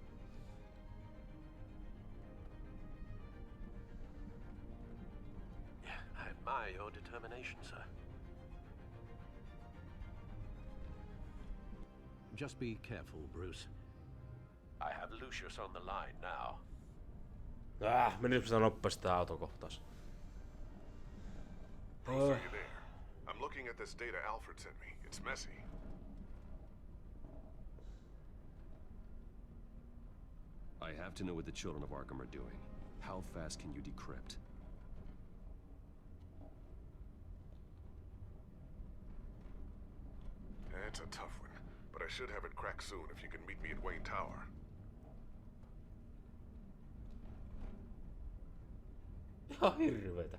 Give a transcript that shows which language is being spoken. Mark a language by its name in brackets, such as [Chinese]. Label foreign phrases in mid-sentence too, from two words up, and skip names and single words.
[English] Yeah, I admire your determination, sir. Just be careful, Bruce. I have Lucius on the line now. [Finnish] Menisipä sitä nopeasti tää autokohtaus. [English] Bruce, are you there? I'm looking at this data Alfred sent me. It's messy. I have to know what the children of Arkham are doing. How fast can you decrypt? It's a tough one, but I should have it cracked soon if you can meet me at Wayne Tower. [Finnish] Ihan hirveetä.